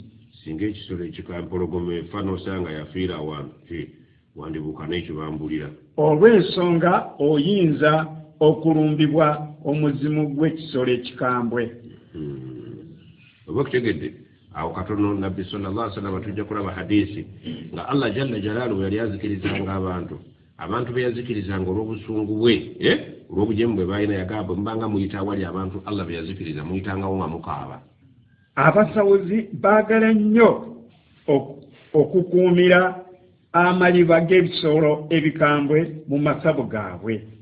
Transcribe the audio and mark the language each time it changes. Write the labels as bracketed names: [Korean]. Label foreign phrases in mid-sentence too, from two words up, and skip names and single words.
[Ganda] Singa ekisolo ekikampologoma efa n'osanga yafiira awantu wandibuuka n'ekyo bambulira. Olw'ensonga oyinza okulumbibwa omuzimu gw'ekisolo ekikambwe. Oba kutegedde awo katono Nabbi [Arabic] صلى الله عليه وسلم [Ganda] tujja kulaba hadisi nga [Arabic] الله جل جلاله [Ganda] yali azikirizanga abantu be yazikirizanga olw'obusungu bwe olw'obujeemu bwe balina yagamba mbanga muyita awali abantu Allah be yazikiriza muyitangawo nga mukaaba. Abasawozi baagala nnyo okukuumira amaliba g'ebisolo ebikambwe mu masabo gaabwe